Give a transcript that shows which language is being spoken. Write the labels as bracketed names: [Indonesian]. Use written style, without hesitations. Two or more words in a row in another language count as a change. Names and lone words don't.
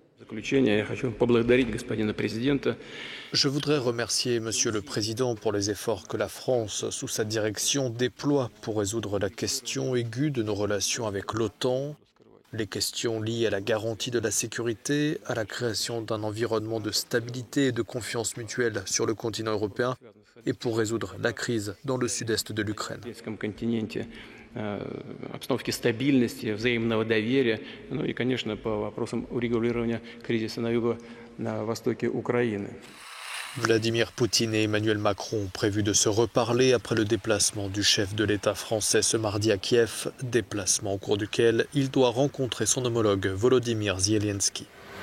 [French] Je voudrais remercier Monsieur le Président pour les efforts que la France, sous sa direction, déploie pour résoudre la question aiguë de nos relations avec l'OTAN, les questions liées à la garantie de la sécurité, à la création d'un environnement de stabilité et de confiance mutuelle sur le continent européen et pour résoudre la crise dans le sud-est de l'Ukraine. [Russian] Обстановки стабильности, взаимного доверия, ну и, конечно, по вопросам урегулирования кризиса на востоке Украины. [French] Vladimir Poutine et Emmanuel Macron ont prévu de se reparler après le déplacement du chef de l'État français ce mardi à Kiev, déplacement au cours duquel il doit rencontrer son homologue Volodymyr Zelensky.